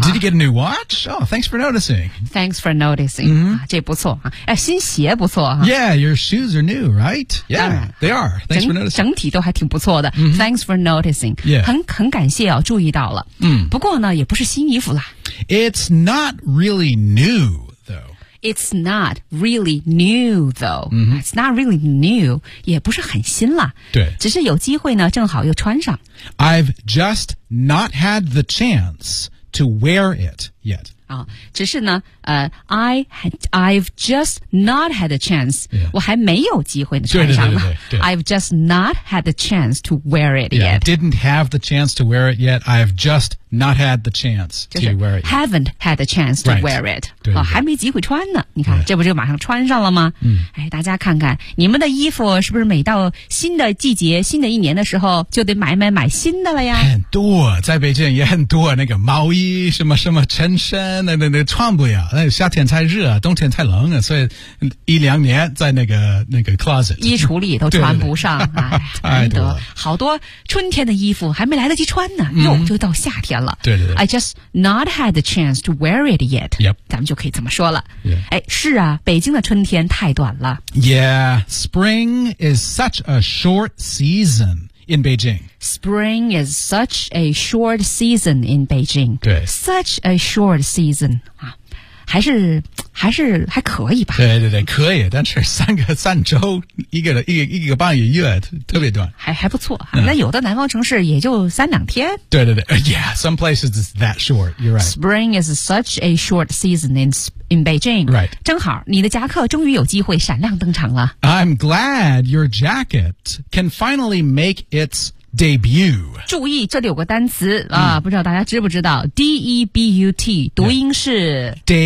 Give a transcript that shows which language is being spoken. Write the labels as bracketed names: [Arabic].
[English] Did you get a new watch? Oh, thanks for noticing. Thanks for noticing.、 [Chinese] 这不错啊。哎，新鞋不错哈。 [English] Yeah, your shoes are new, right? Yeah, they are. Thanks for noticing. [Chinese] 整体都还挺不错的。 [English] Thanks for noticing. Yeah. [Chinese] 很感谢哦，注意到了。不过呢，也不是新衣服啦。 [English] It's not really new, though. It's not really new, though.、It's not really new. [Chinese] 也不是很新啦。对。只是有机会呢，正好又穿上。 [English] I've just not had the chance to wear it yet. [Chinese] 啊、只是呢、 [English] I've just not had the chance.、 Yeah. [Chinese] 我还没有机会呢穿上呢。 [English] I've just not had the chance to wear it yet. Didn't have the chance to wear it yet. I've just not had the chance to wear it. Haven't had the chance to wear it. [Chinese] 哦，还没机会穿呢。你看，这不就马上穿上了吗？嗯，哎，大家看看，你们的衣服是不是每到新的季节、新的一年的时候，就得买新的了呀？很多，在北京也很多，那个毛衣、什么什么衬衫，那穿不了。那夏天太热，冬天太冷，所以一两年在那个 closet 衣橱里都穿不上。太多了，好多春天的衣服还没来得及穿呢，又就到夏天了。对对对 [English] ，I just not had the chance to wear it yet。 Yep， [Chinese] 咱们就可以这么说了。 [English] Yeah. [Chinese] 哎，是啊，北京的春天太短了。 [English] Yeah， spring is such a short season in Beijing。 Spring is such a short season in Beijing。 [Chinese] 对， [English] such a short season [Chinese] 啊。还是还可以吧。对对对，可以，但是三周，一个半月，特别短。还不错哈。那有的南方城市也就三两天。对对对 [English] ，Yeah， some places is that short. You're right. Spring is such a short season in Beijing. Right. [Chinese] 正好你的夹克终于有机会闪亮登场了。 [English] I'm glad your jacket can finally make its debut. [Chinese] 注意这里有个单词啊，不知道大家知不知道 ,debut, 读音是